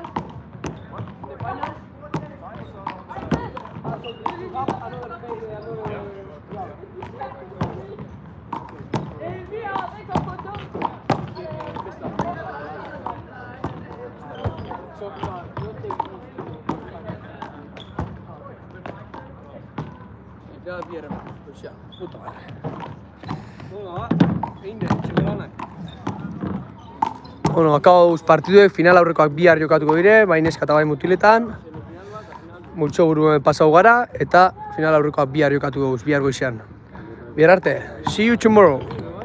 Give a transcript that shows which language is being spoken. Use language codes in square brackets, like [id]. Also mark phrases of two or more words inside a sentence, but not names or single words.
[en] The final? So you have another pay, another job. [tr] Ya bir yere bak. [es] Ya, puta madre. [eu] Bueno, akauz partiduek final aurrekoak bihar jokatuko dire, bai neska eta bai mutiletan. Multzo buruen pasau gara, eta final aurrekoak bihar jokatuko guz, bihar goizean. Bihar arte, [en] see you tomorrow!